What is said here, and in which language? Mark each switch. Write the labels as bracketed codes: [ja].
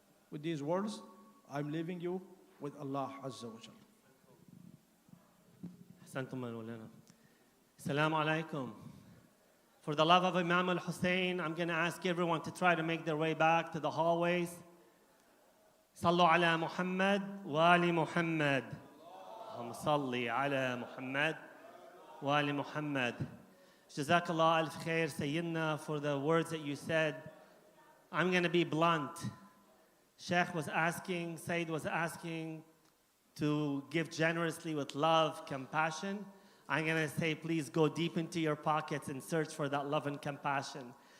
[en] With these words, I'm leaving you with Allah Azza wa Jalla. [ar] أحسنتم مولانا. Assalamu alaikum. [en] For the love of Imam al-Hussein, I'm going to ask everyone to try to make their way back to the hallways. [ar] صلوا على محمد وآل محمد. اللهم صل على محمد وآل محمد. [en] Jazakallah alf khair, Sayyidina, for the words that you said. I'm going to be blunt. Sheikh was asking, Sayyid was asking to give generously with love, compassion. I'm going to say, please go deep into your pockets and search for that love and compassion.